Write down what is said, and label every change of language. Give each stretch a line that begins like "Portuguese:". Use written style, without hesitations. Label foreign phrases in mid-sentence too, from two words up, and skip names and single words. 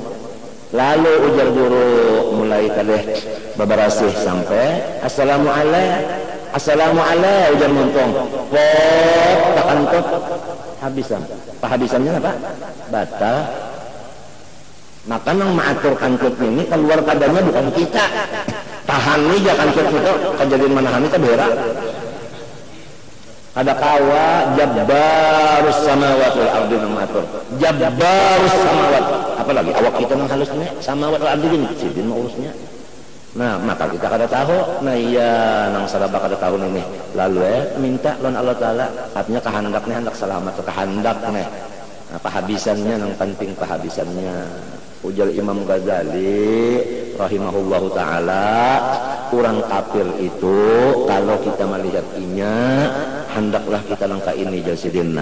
Banjar: Lalu ujar guru mulai kadeh beberasih sampai assalamualaikum ujar muntung pok takantut habisan. Pahabisannya apa? Batal. Maka nang maatur kantut ini keluar kadanya bukan kita. Tahan nih jangan kantut itu kejadian manahan itu berak. Ada kawa
Arabic: جبار السماوات والأرض
Banjar: nang maatur.
Arabic: جبار السماوات.
Banjar: Apalagi awak kita nang halusnya
Arabic: السماوات والأرض
Banjar: gini sidin mau urusnya. Nah, maka kita kada tahu. Nah iya nang saraba kada tahu nih. Lalu minta lawan Allah taala artinya kehendaknya hendak selamat kehendaknya. Nah, pahabisannya nang penting pahabisannya. Ujar Imam Ghazali
Arabic: رحمه الله تعالى,
Banjar: orang kafir itu kalau kita melihat inya hendaklah kita langkah ini jasidinna.